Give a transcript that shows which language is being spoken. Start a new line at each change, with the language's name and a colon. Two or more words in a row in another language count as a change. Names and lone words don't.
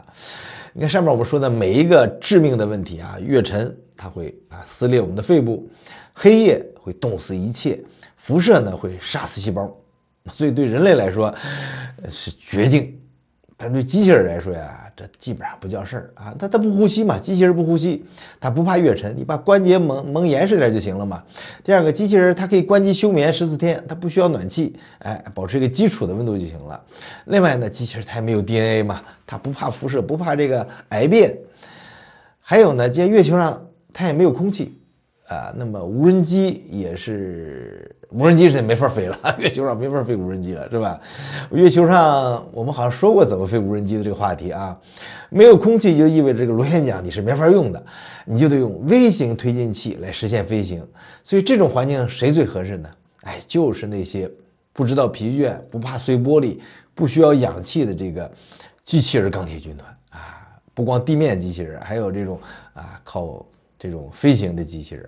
Chinese: 你看上面我們說的每一個致命的問題啊，月塵它會撕裂我們的肺部，黑夜會凍死一切，輻射呢會殺死細胞，所以對人類來說是絕境。但對機器人來說呀，這基本上不叫事兒啊，它不呼吸嘛，機器人不呼吸，它不怕月塵，你把關節蒙嚴實點就行了嘛。第二個，機器人它可以關機休眠14 天，它不需要暖氣，保持一個基礎的溫度就行了。另外呢，機器人它也沒有 DNA 嘛，它不怕輻射，不怕這個癌变。還有呢，在月球上它也沒有空氣啊，那麼無人機也是。無人機是沒法飛了，月球上沒法飛無人機了，是吧？月球上我們好像說過怎麼飛無人機的這個話題啊，沒有空氣就意味着這個螺旋桨你是沒法用的，你就得用微型推進器來實現飛行。所以這種環境誰最合適呢？就是那些不知道疲倦、不怕碎玻璃、不需要氧氣的這個機器人鋼鐵軍團啊，不光地面機器人，還有這種靠這種飛行的機器人。